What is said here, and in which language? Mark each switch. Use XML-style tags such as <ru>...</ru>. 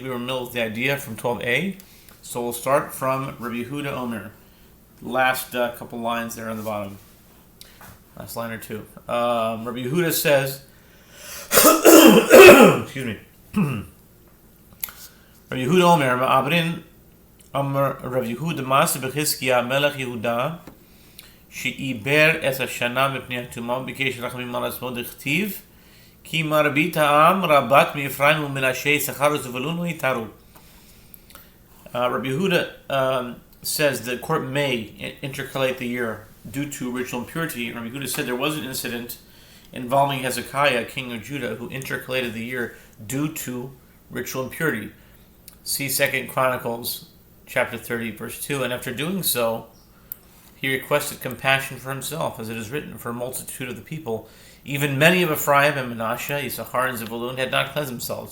<en>We were middle of the idea from 12a. So we'll start from Rabbi Yehuda Omer. Last couple lines there on the bottom. Last line or two. Rabbi Yehuda says, excuse me.</en> <he>Rabbi Yehuda Omer, Ma'abrin Omer Rabbi Yehuda Masi Bechizkiya Melech Yehuda שעיבר את השנה מפני הטומאה וביקש רחמים על עצמו דכתיב כי מרבית העם רבת מאפרים ומנשה יששכר וזבולון לא יתארו.</he> <en>Rabbi Yehuda says the court may intercalate the year due to ritual impurity. Rabbi Yehuda said there was an incident involving Hezekiah, king of Judah, who intercalated the year due to ritual impurity. See 2 Chronicles chapter 30 verse 2. And after doing so, he requested compassion for himself, as it is written, for a multitude of the people, even many of Ephraim and Manasseh, Yisachar and Zebulun, had not cleansed themselves.</en>